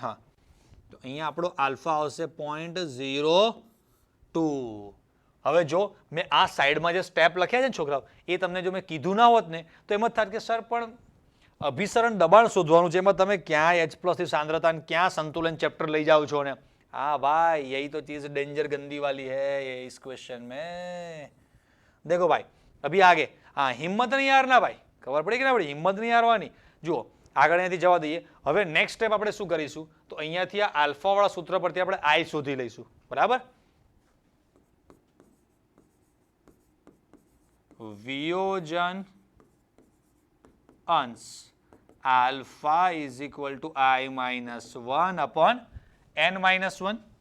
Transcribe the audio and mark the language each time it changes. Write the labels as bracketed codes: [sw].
[gu] હા, તો અહીંયા આપણો આલ્ફા આવશે 0.02. હવે જો મેં આ સાઈડમાં જે સ્ટેપ લખ્યા છે ને છોકરાઓ, એ તમને જો મેં કીધું ના હોત ને તો એમ જ થાત કે સર પણ અભિસરણ દબાણ શોધવાનું છે, એમાં તમે ક્યાં H+ ની સાંદ્રતા અને ક્યાં સંતુલન ચેપ્ટર લઈ જાઓ છો ને. [hi] हाँ भाई, यही तो चीज डेंजर गंदी वाली है ये इस क्वेश्चन में. देखो भाई अभी आगे, हाँ हिम्मत नहीं हारना भाई, खबर पड़ी कि ना पड़ी, हिम्मत नहीं हारवानी. [gu] જુઓ આગળ અહીંયાથી જવા દઈએ. હવે નેક્સ્ટ સ્ટેપ આપણે શું કરીશું તો અહીંયાથી આ આલ્ફા વાળા સૂત્ર પરથી આપણે I શોધી લઈશું, બરાબર. વિયોજન અંશ આલ્ફા = I-1 upon n-1.